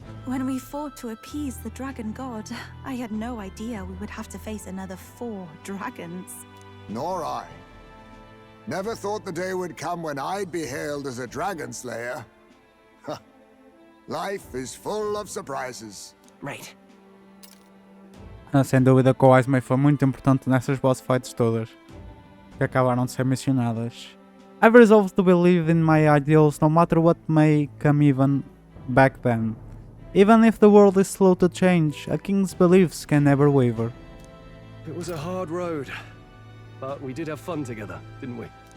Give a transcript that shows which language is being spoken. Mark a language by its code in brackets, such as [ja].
[en] When we fought to appease the dragon god, I had no idea we would have to face another 4 dragons. Nor I. Never thought the day would come when I'd be hailed as a dragon slayer. Life is full of surprises. Right. [pt] Sem dúvida que o Ismay foi muito importante nessas boss fights todas, que acabaram de ser mencionadas. [en] I've resolved to believe in my ideals no matter what may come even back then. Even if the world is slow to change, a king's beliefs can never waver. It was a hard road, but we did have fun together, didn't we?